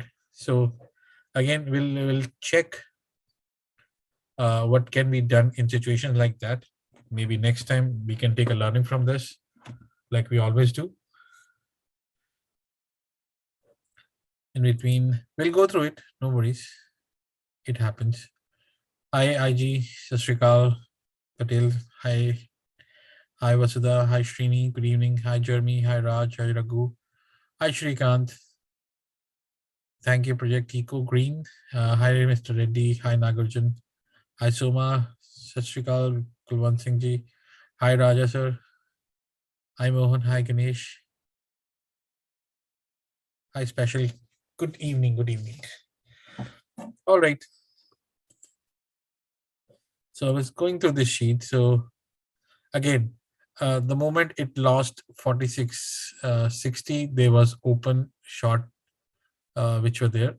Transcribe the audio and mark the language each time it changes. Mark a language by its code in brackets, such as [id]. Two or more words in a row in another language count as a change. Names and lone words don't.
[en] So again, we'll check what can be done in situations like that. Maybe next time we can take a learning from this, like we always do. In between, we'll go through it. No worries. It happens. Hi, IG, [pa] Sat Shri Akal, [en] Patel. Hi, hi, Vasudha. Hi, Srini. Good evening. Hi, Jeremy. Hi, Raj. Hi, Raghu. Hi, Shrikant. Thank you, Project Eco Green. Hi, Mr. Reddy. Hi, Nagarjan. Hi, Soma. [pa] Sat Shri Akal, [en] Kulwant Singh ji. Hi, Raja sir. Hi, Mohan. Hi, Ganesh. Hi, Special. Good evening. Good evening. All right. So I was going through this sheet. So again, the moment it lost 46.60, there was open short which were there.